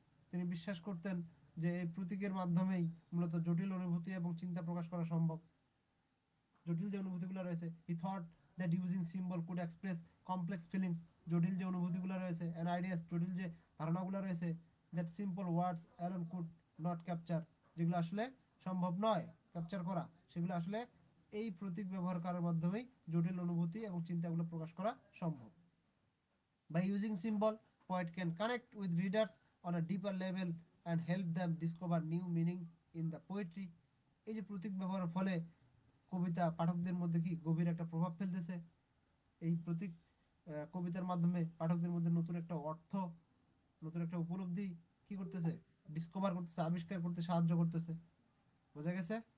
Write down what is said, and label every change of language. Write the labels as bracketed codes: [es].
[bn] তিনি বিশ্বাস করতেন যে এই প্রতীকের মাধ্যমেই মূলত জটিল অনুভূতি এবং চিন্তা প্রকাশ করা সম্ভব, জটিল যে অনুভূতিগুলো রয়েছে, [en] he thought that using symbol could express complex feelings, [bn] জটিল যে অনুভূতিগুলো রয়েছে [en] and ideas, [bn] জটিল যে ধারণাগুলো রয়েছে, [en] that simple words alone could not capture, [bn] যেগুলো আসলে সম্ভব নয় ক্যাপচার করা, সেগুলো আসলে এই প্রতীক ব্যবহার করার মাধ্যমেই জটিল অনুভূতি এবং চিন্তাগুলো প্রকাশ করা সম্ভব। [en] By using symbol, poet can connect with readers on a deeper level and help them discover new meaning in the poetry. [bn] এই যে প্রতীক ব্যবহারের ফলে কবিতা পাঠকদের মধ্যে কি গভীর একটা প্রভাব ফেলতেছে, এই প্রতীক কবিতার মাধ্যমে পাঠকদের মধ্যে নতুন একটা অর্থ, নতুন একটা উপলব্ধি কি করতেছে, ডিসকভার করতেছে, আবিষ্কার করতে সাহায্য করতেছে। বোঝা গেছে?